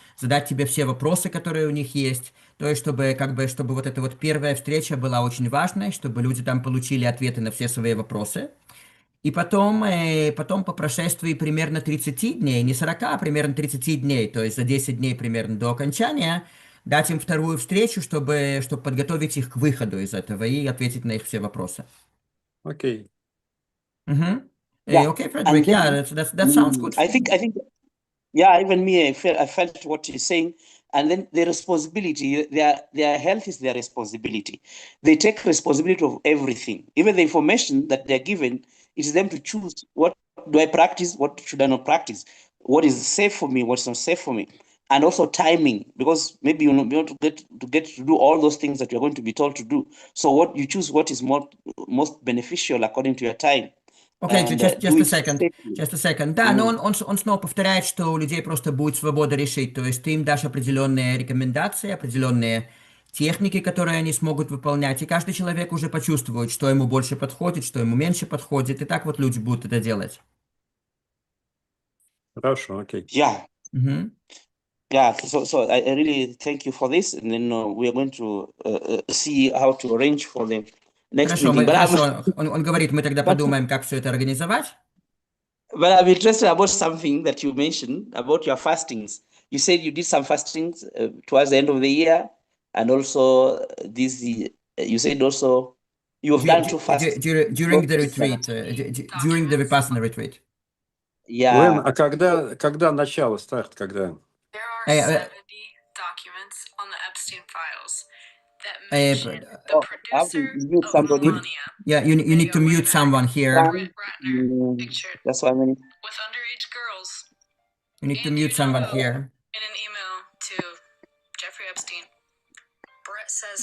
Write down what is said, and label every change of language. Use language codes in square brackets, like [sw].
[ru] Задать тебе все вопросы, которые у них есть. То есть, чтобы вот эта вот первая встреча была очень важной, чтобы люди там получили ответы на все свои вопросы. И потом по прошествии примерно 30 дней, не 40, а примерно 30 дней, то есть за 10 дней примерно до окончания, дать им вторую встречу, чтобы подготовить их к выходу из этого и ответить на их все вопросы. Окей. [en] Okay, Frederick, that sounds good. I think, yeah, even me, I felt what you're saying. And then the responsibility, their health is their responsibility. They take responsibility of everything. Even the information that they're given, it is them to choose what do I practice, what should I not practice, what is safe for me, what's not safe for me. And also timing, because maybe you want to get to do all those things that you're going to be told to do. So what you choose, what is most beneficial according to your time. Окей, just a second. [ru] Да, но он снова повторяет, что у людей просто будет свобода решить. То есть ты им дашь определенные рекомендации, определенные техники, которые они смогут выполнять. И каждый человек уже почувствует, что ему больше подходит, что ему меньше подходит. И так вот люди будут это делать. Хорошо, окей. [en] Yeah. Yeah, so I really thank you for this, and then we are going to see how to arrange for the next meeting. [ru] Хорошо. Он говорит, мы тогда подумаем, как все это организовать. [en] But I'm interested about something that you mentioned about your fastings. You said you did some fastings towards the end of the year, and also this. You said also you have done 2 fasts during the retreat, during the Vipassana retreat. Yeah. [ru] А когда начало, старт, когда? [en] There are 70 documents on the Epstein files that mention the producer of Melania. Yeah, you need to mute someone here. Brett Ratner, pictured That's why I mean. with underage girls. You need to mute someone here. In an email to Jeffrey Epstein, Brett says